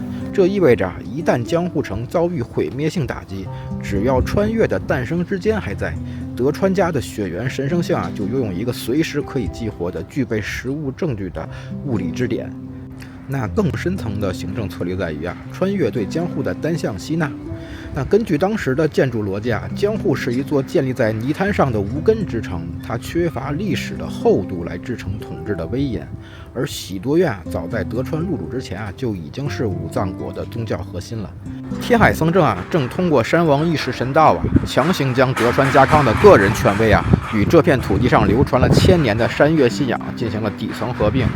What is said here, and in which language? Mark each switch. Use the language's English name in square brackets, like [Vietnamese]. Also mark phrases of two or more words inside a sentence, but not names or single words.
[Chinese] 這意味着一旦江戶城遭遇毀滅性打擊，只要穿越的誕生之間還在，德川家的血緣神聖像啊，就擁有一個隨時可以激活的、具備實物證據的物理支點。那更深層的行政策略在於啊，穿越對江戶的單向吸納。那根據當時的建築邏輯啊，江戶是一座建立在泥灘上的無根之城，它缺乏歷史的厚度來支撐統治的威嚴。而喜多院啊，早在德川入主之前啊，就已经是武藏国的宗教核心了。天海僧正啊，正通過山王意识神道啊，强行将德川家康的个人权威啊，与这片土地上流传了千年的山岳信仰进行了底层合并。